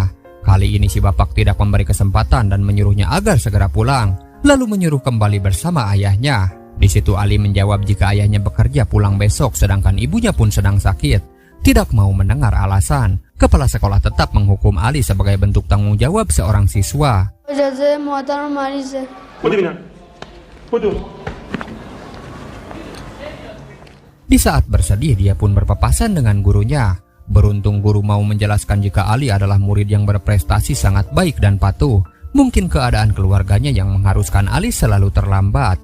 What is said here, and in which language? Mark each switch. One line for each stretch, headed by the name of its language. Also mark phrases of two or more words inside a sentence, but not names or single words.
Indonesian: Kali ini si bapak tidak memberi kesempatan dan menyuruhnya agar segera pulang, lalu menyuruh kembali bersama ayahnya. Di situ Ali menjawab jika ayahnya bekerja pulang besok sedangkan ibunya pun sedang sakit. Tidak mau mendengar alasan, kepala sekolah tetap menghukum Ali sebagai bentuk tanggung jawab seorang siswa.
Persian: اجازه مادرم مریضه.
Indonesian: Di saat bersedih dia pun berpapasan dengan gurunya. Beruntung guru mau menjelaskan jika Ali adalah murid yang berprestasi sangat baik dan patuh. Mungkin keadaan keluarganya yang mengharuskan Ali selalu terlambat.